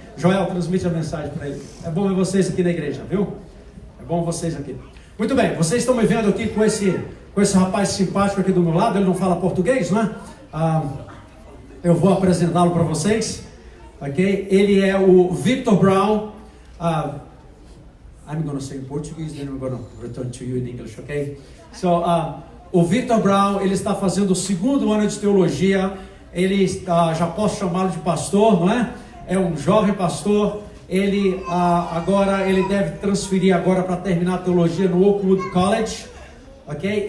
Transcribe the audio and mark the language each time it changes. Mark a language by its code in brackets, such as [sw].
[pt] Joel, transmite a mensagem para ele. É bom ver vocês aqui na igreja, viu? É bom vocês aqui. Muito bem, vocês estão me vendo aqui com esse rapaz simpático aqui do meu lado. Ele não fala português, né? Eu vou apresentá-lo para vocês, ok? Ele é o Victor Brown. [en] I'm going to say in Portuguese, then I'm going to return to you in English, ok? [pt] So, o Victor Brown, ele está fazendo o segundo ano de teologia. Ele já posso chamá-lo de pastor, não é? É um jovem pastor. Ele deve transferir agora para terminar a teologia no Oakwood College, ok?